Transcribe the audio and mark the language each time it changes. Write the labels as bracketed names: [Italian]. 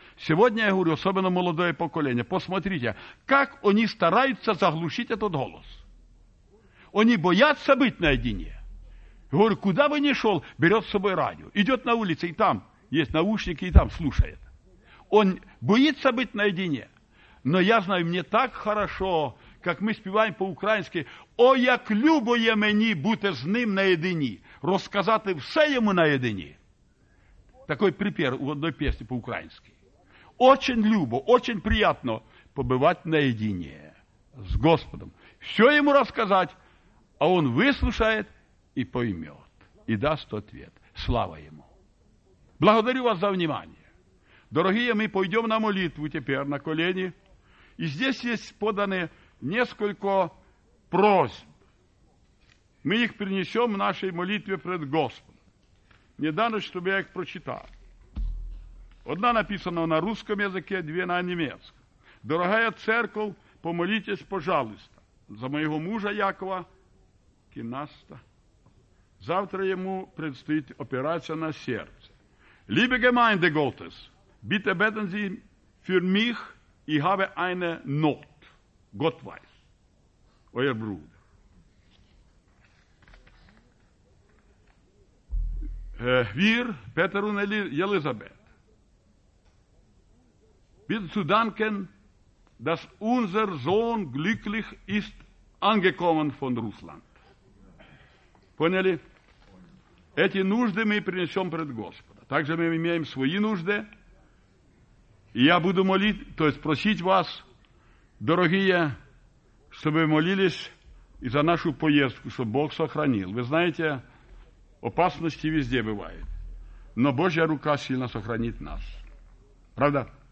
[Russian] Сегодня, я говорю, особенно молодое поколение, посмотрите, как они стараются заглушить этот голос. Они боятся быть наедине. Я говорю, куда бы ни шел, берет с собой радио, идет на улице, и там есть наушники, и там слушает. Он боится быть наедине. Но я знаю, мне так хорошо, как мы співаем по-украински, [Ukrainian] о, як любое мені бути з ним наедині, розказати все йому наедині. [Russian] Такой припев у одной песни по-украински. Очень любо, очень приятно побывать наедине с Господом. Все ему рассказать, а он выслушает и поймет, и даст ответ. Слава ему. Благодарю вас за внимание. Дорогие, мы пойдем на молитву теперь на колени. И здесь есть поданы несколько просьб. Мы их принесем в нашей молитве пред Господом. Не дано, чтобы я их прочитал. Одна написана на русском языке, две на немецком. Дорогая церковь, помолитесь, пожалуйста, за моего мужа Якова Кинаста. Завтра ему предстоит операция на сердце. [German] Liebe Gemeinde Gottes, bitte beten Sie für mich, ich habe eine Not. Gott weiß. Euer Bruder. Wir, Peter und Elisabeth, bitte zu danken, dass unser Sohn glücklich ist, angekommen von Russland. [Russian] Поняли? Эти нужды мы принесем пред Господа. Также мы имеем свои нужды. И я буду молить, то есть просить вас, дорогие, чтобы молились и за нашу поездку, чтобы Бог сохранил. Вы знаете, опасности везде бывают. Но Божья рука сильно сохранит нас. Правда?